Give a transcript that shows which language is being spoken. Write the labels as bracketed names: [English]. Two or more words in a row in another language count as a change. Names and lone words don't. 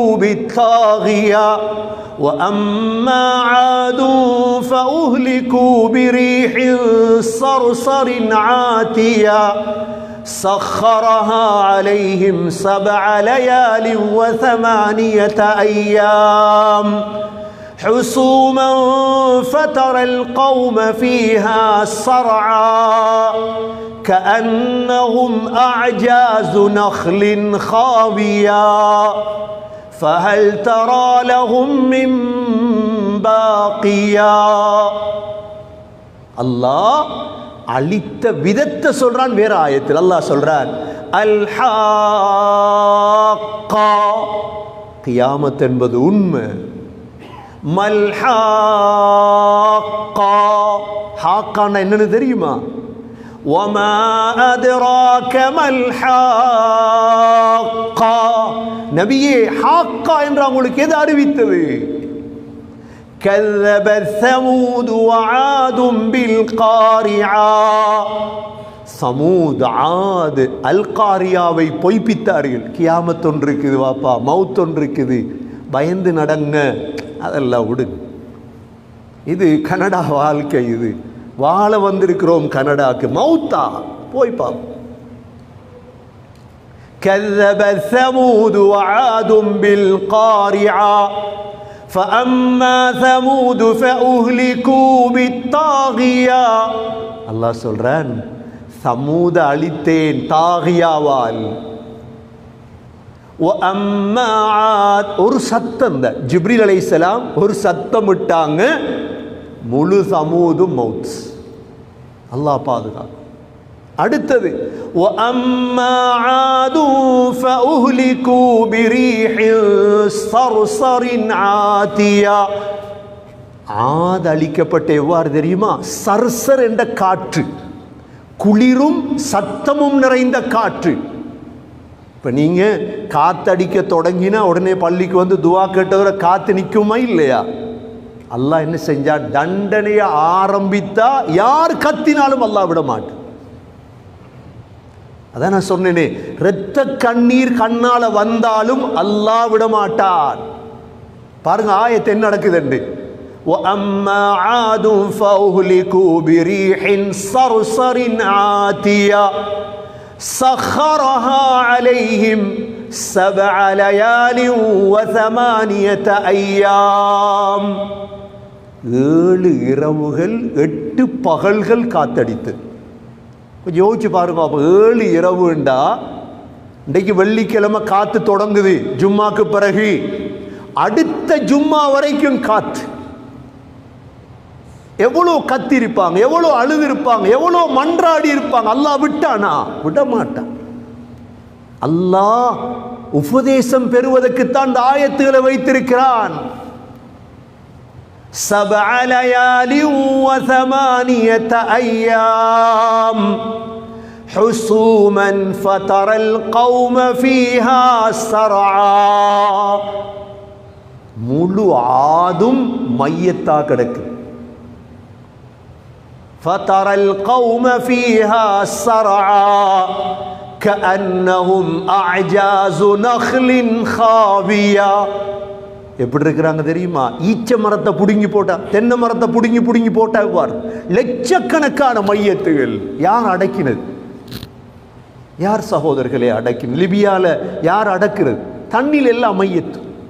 [Arabic] بالطاغية وأما عاد فأهلكوا بريح صرصر عاتية سخرها عليهم 7 ليال و8 أيام حسوما فترى القوم فيها صرعا كأنهم أعجاز نخل خاوية فهل ترى لهم من باقيا. [Tamil] الله அழித்த விதத்தை சொல்றான். வேற ஆயத்தில் அல்லாஹ் சொல்றான், [Arabic] الحاقة, [Tamil] கியாமத் என்பது உண்மை. [Arabic] ما الحاقة, [Tamil] ஹாக்கான்னா என்னன்னு தெரியுமா? [Arabic] وما أدراك ما الحاقة. [Tamil] நபியே, ஹாக்கா என்று உங்களுக்கு எது அறிவித்தது? [Arabic] كذبت ثمود وعاد بالقارعة. [Tamil] சமூத், ஆத், அல் காரியாவை பொய்ப்பித்தார்கள். கியாமத் ஒன்று இருக்குது வாப்பா, மவுத் ஒன்று இருக்குது, பயந்து நடங்க. அதெல்லாம் விடுங்க, இது கனடா வாழ்க்கை, இது வாழ வந்திருக்கிறோம் கனடாக்கு. மவுத்தா போய் பாப்போம். [Arabic] كذبت ثمود وعاد بالقارعة فأما ثمود فأهلكوا بالطاغية. [Tamil] அல்லாஹ் சொல்றான், சமூத அழித்தேன் தாகியாவால். [Arabic] وَأَمَّا عَادٌ [Tamil] ஒரு சத்தம் தான். ஜிப்ரீல் அலைஹிஸ்ஸலாம் ஒரு சத்தம் விட்டாங்க, முழு சமூதும் மௌத். அல்லாஹ் பாதுகாக்கும். அடுத்தது [Arabic] وَأَمَّا عَادٌ فَأُهْلِكُوا بِرِيحٍ صَرْصَرٍ عَاتِيَةٍ. [Tamil] ஆத் அழிக்கப்பட்ட எவ்வாறு தெரியுமா? சர்சர் என்ற காற்று, குளிரும் சத்தமும் நிறைந்த காற்று. இப்போ நீங்கள் காத்தடிக்க தொடங்கினா உடனே பள்ளிக்கு வந்து துவா கேட்டவரை காத்து நிற்குமா இல்லையா? அல்லாஹ் என்ன செஞ்சா, தண்டனையை ஆரம்பித்தா யார் கத்தினாலும் அல்லாஹ் விட மாட்டான். அதான் நான் சொன்னேனே, இரத்த கண்ணீர் கண்ணால வந்தாலும் அல்லாஹ் விட மாட்டான். பாருங்க ஆயத்து என்ன நடக்குதுன்னு. [Arabic] وَأَمَّا عَادٌ فَأُهْلِكُوا بِرِيحٍ صَرْصَرٍ عَاتِيَةٍ سَخَّرَهَا عَلَيْهِمْ 7 لَيَالٍ و8 أَيَّامٍ. [Tamil] 7 இரவுகள் 8 பகல்கள் காத்தடித்து. கொஞ்சம் யோசிச்சு பாருங்க. அப்போ 7 இரவுண்டா, இன்றைக்கு வெள்ளிக்கிழமை காத்து தொடங்குது, ஜும்மாக்கு பிறகு அடுத்த ஜும்மா வரைக்கும் காத்து. எவ்வளோ கத்திருப்பாங்க, எவ்வளோ அழுதிருப்பாங்க, எவ்வளோ மன்றாடி இருப்பாங்க. அல்லாஹ் விட்டானா? விட மாட்டான். அல்லாஹ் உபதேசம் பெறுவதற்குத்தான் இந்த ஆயத்துகளை வைத்திருக்கிறான். [Arabic] 7 ليال و8 أيام حسوما فترى القوم فيها سرعا. [Tamil] முழு ஆதும் மையத்தா கிடக்கு. [Arabic] فترى القوم فيها سرعا كأنهم أعجاز نخل خاوية. [Tamil] எப்படி இருக்கிறாங்க தெரியுமா? ஈச்ச மரத்தை புடுங்கி போட்டா, தென்னை மரத்தை புடுங்கி புடுங்கி போட்டா இவ்வாறு லட்சக்கணக்கான மையத்துகள். யார் அடக்கினது? யார் சகோதரர்களே அடக்கினது? லிபியால யார் அடக்கிறது? தண்ணில் எல்லாம் மையத்து.